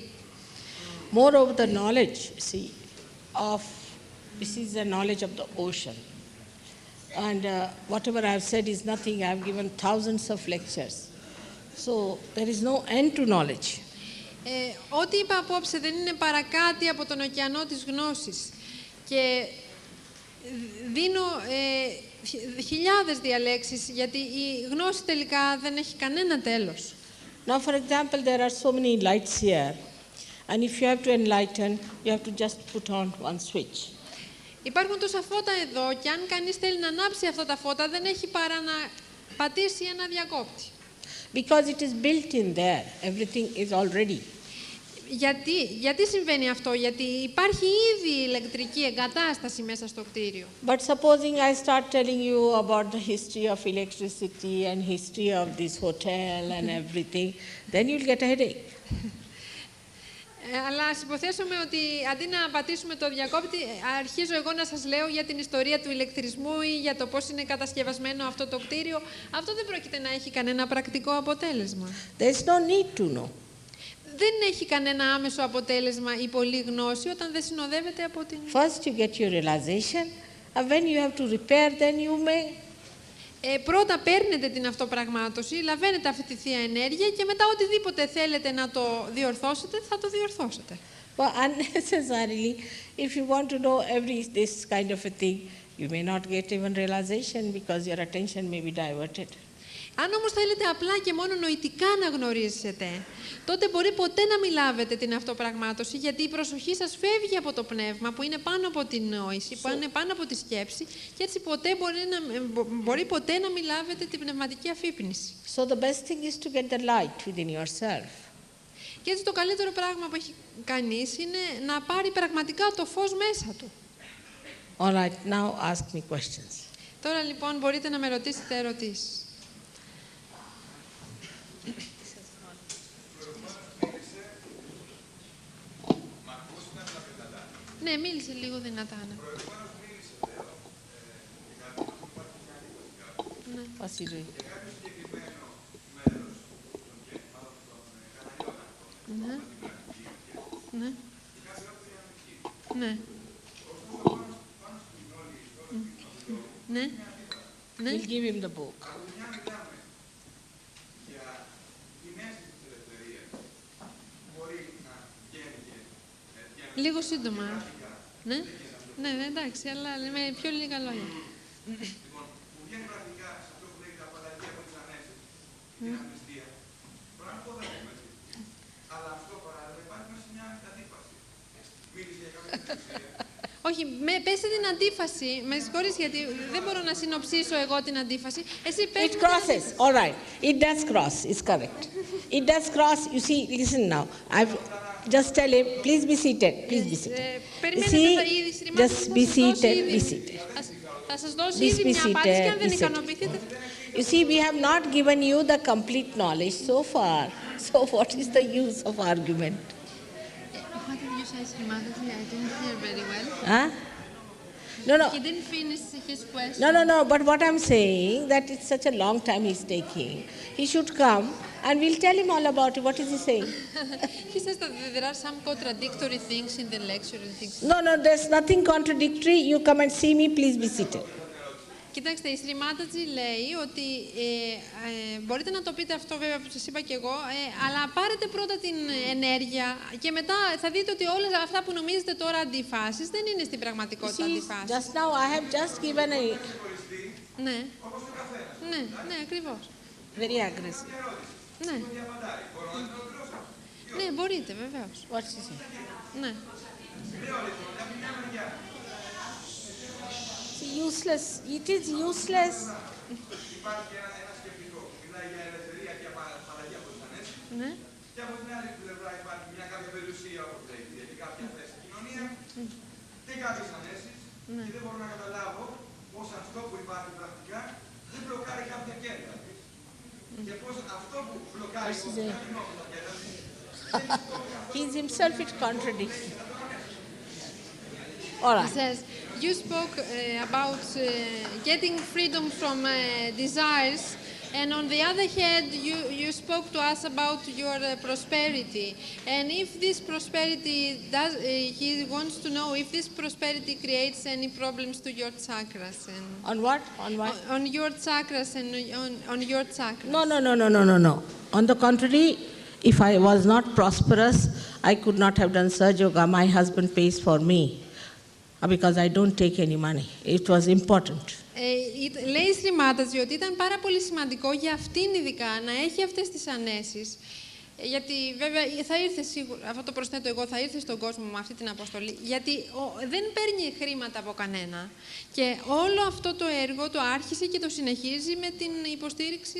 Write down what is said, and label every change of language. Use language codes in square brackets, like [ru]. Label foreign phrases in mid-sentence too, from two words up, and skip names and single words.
[en] Moreover, the knowledge, see, this is the knowledge of the ocean. And whatever I have said is nothing. I have given thousands of lectures. So there is no end to knowledge. [el] Ό,τι είπα απόψε δεν είναι παρά κάτι από τον ωκεανό της γνώσης. Και δίνω χιλιάδες διαλέξεις, γιατί η γνώση τελικά δεν έχει κανένα τέλος. [en] Now, for example, there are so many lights here. And if you have to enlighten, you have to just put on one switch. [el] Υπάρχουν τόσα φώτα εδώ και αν κανείς θέλει να ανάψει αυτά τα φώτα, δεν έχει παρά να πατήσει ένα διακόπτη. [en] Because it is built in there. Everything is already. [el] Γιατί συμβαίνει αυτό? Γιατί υπάρχει ήδη ηλεκτρική εγκατάσταση μέσα στο κτίριο. [en] But supposing I start telling you about the history of electricity and history of this hotel and everything, then you'll get a headache. [el] Αλλά ας υποθέσουμε ότι αντί να πατήσουμε το διακόπτη, αρχίζω εγώ να σας λέω για την ιστορία του ηλεκτρισμού ή για το πώς είναι κατασκευασμένο αυτό το κτίριο. Αυτό δεν πρόκειται να έχει κανένα πρακτικό αποτέλεσμα. [en] There's no need to know. [el] δεν έχει κανένα άμεσο αποτέλεσμα η πολλή γνώση όταν δεν συνοδεύεται από την... [en] First you get your realization, and when you have to repair, then you may. [el] Πρώτα παίρνετε την αυτοπραγμάτωση, λαβαίνετε αυτή τη Θεία Ενέργεια και μετά οτιδήποτε θέλετε να το διορθώσετε, θα το διορθώσετε. [en] But unnecessarily, if you want to know this kind of a thing, you may not get even realization because your attention may be diverted. [el] Αν όμως θέλετε απλά και μόνο νοητικά να γνωρίζετε, τότε μπορεί ποτέ να μην λάβετε την αυτοπραγμάτωση, γιατί η προσοχή σας φεύγει από το πνεύμα, που είναι πάνω από την νόηση, που είναι πάνω από τη σκέψη, και έτσι μπορεί ποτέ να μην λάβετε την πνευματική αφύπνιση. [en] So the best thing is to get the light within yourself. [el] Και έτσι το καλύτερο πράγμα που έχει κανείς είναι να πάρει πραγματικά το φως μέσα του. [en] All right, now ask me questions. [el] Τώρα λοιπόν μπορείτε να με ρωτήσετε ερωτήσεις. Ναι, μίλησε λίγο δυνατά. Ναι. [en] What's he doing? [el] Ναι. Ναι. Ναι. Ναι. Ναι. [en] We'll give him the book. [el] Λίγο σύντομα. Ναι. Ναι, εντάξει, αλλά με πιο λίγα λόγια. Λοιπόν, που βγαίνει πρακτικά σε αυτό που λέγεται απαλλαγή από τις ανέσεις, την αμνηστία, μπορεί να το δέχομαι έτσι. Αλλά αυτό παράλληλα υπάρχει μέσα σε μια αντίφαση. Μίλησε για κάποια εξουσία. Όχι, πέστε την αντίφαση. Με συγχωρείς γιατί δεν μπορώ να συνοψίσω εγώ την αντίφαση. Εσύ πες. [en] It crosses. All right. It does cross. It's correct. It does cross. You see, listen now. I've just tell him, please be seated. Please be seated. Just be seated. Be seated. [el] Θα σας δώσω ήδη μια απάντηση και αν δεν ικανοποιηθείτε. [en] You see, we have not given you the complete knowledge so far. So what is the use of argument? What did you say, Srimataji? I didn't hear very well. Huh? No, no. He didn't finish his question. No. But what I'm saying, that it's such a long time he's taking. He should come and we'll tell him all about it. What is he saying? He says that there are some contradictory things in the lecture and things. No, there's nothing contradictory. You come and see me, please be seated. [el] Κοιτάξτε, η Σριμάτατζη λέει ότι μπορείτε να το πείτε αυτό βέβαια που σας είπα και εγώ, αλλά πάρετε πρώτα την ενέργεια και μετά θα δείτε ότι όλα αυτά που νομίζετε τώρα αντιφάσεις δεν είναι στην πραγματικότητα αντιφάσεις. [en] Just now I have just given a... [el] Ναι, ναι, ακριβώς. [en] Very aggressive. [el] Ναι. Ναι, μπορείτε, βεβαίως. [en] What's he saying? [el] Ναι. [en] Useless. It is useless. [el] Υπάρχει ένα σκεπτικό. Μιλάει για ελευθερία και απαλλαγή από τις ανέσεις. Ναι. Και από την άλλη πλευρά υπάρχει μια κάποια περιουσία, όπως λέγεται, γιατί κάποια θέση στην κοινωνία και κάποιες ανέσεις. Και δεν μπορώ να καταλάβω πώς αυτό που υπάρχει πρακτικά δεν μπλοκάρει κάποια κέντρα. Και πώς αυτό που μπλοκάρει κάποια κέντρα. [en] He himself is contradicting. All right. He says, you spoke about getting freedom from desires, and on the other hand, you spoke to us about your prosperity. And if this prosperity does, he wants to know if this prosperity creates any problems to your chakras. And On what? On what? On your chakras and on your chakras. No. On the contrary, if I was not prosperous, I could not have done Sahaja Yoga. My husband pays for me. Because I don't take any money. It was important. [el] Λέει η Σριμάτατζη ότι ήταν πάρα πολύ σημαντικό για αυτήν ειδικά να έχει αυτές τις ανέσεις. Γιατί βέβαια θα ήρθε σίγουρα, αυτό το προσθέτω εγώ, θα ήρθε στον κόσμο με αυτή την αποστολή. Γιατί δεν παίρνει χρήματα από κανένα. Και όλο αυτό το έργο το άρχισε και το συνεχίζει με την υποστήριξη